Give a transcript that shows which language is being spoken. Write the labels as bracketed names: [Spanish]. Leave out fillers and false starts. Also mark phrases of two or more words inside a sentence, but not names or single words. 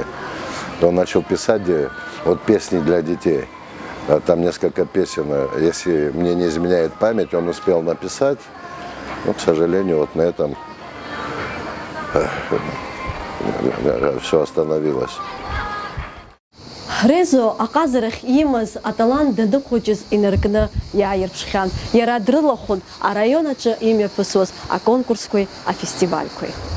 [Russian] Он начал писать вот песни для детей. Там несколько песен, если мне не изменяет память, он успел написать. Но, к сожалению, вот на этом все остановилось. [Abkhazian] Резо аҟазарахь имаз аталант данықәыџьыз инаркны иааирԥшхьан. Иара дрылахәын араион аҿы имҩаԥысуаз аконкурсқәеи афестивальқәеи.